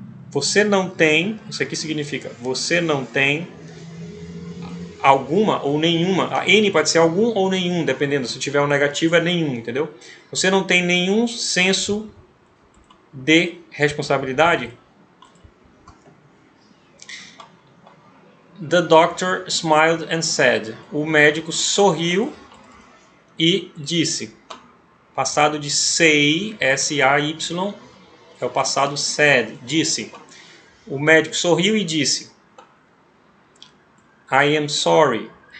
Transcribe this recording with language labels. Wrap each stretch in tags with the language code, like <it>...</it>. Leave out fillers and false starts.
<pt>Você não tem, isso aqui significa, você não tem alguma ou nenhuma, a N pode ser algum ou nenhum, dependendo, se tiver um negativo é nenhum, entendeu? Você não tem nenhum senso de responsabilidade?</pt> <en>The doctor smiled and said.</en> <pt>O médico sorriu e disse. Passado de say, S-A-Y, é o passado said, disse. O médico sorriu e disse.</pt> <en>I am sorry.</en>